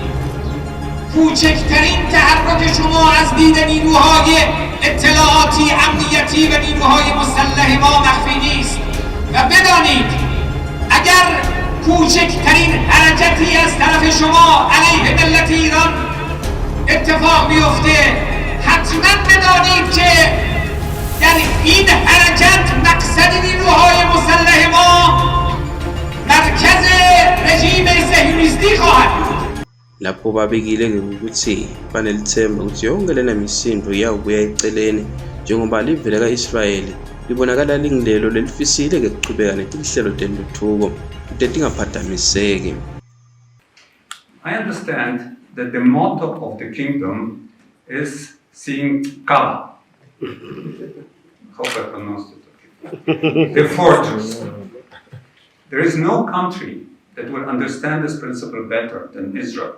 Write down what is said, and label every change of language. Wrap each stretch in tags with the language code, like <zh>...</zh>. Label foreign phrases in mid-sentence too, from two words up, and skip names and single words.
<fa>کوچکترین تحرک شما از دید نیروهای اطلاعاتی امنیتی و نیروهای مسلح ما مخفی نیست و بدانید اگر کوچکترین حرکتی از طرف شما علیه ملت ایران اتفاق بیفته حتما بدانید که در این حرکت مقصد نیروهای مسلح ما مرکز رژیم صهیونیستی خواهد بود.</fa> <ss>lapho babekile ukuthi banelithemba ukuthi yonke lena misindo yabuya eceleni njengoba livele ka-Israyeli libonakala lingilelo lelifisile ke kuqhubeka netinhlelo tentuthuko tetingaphazamiseki.</ss> <en>I understand that the motto of the kingdom is seeing color. Hope I pronounced it okay. The fortress. There is no country that will understand this principle better than Israel.</en>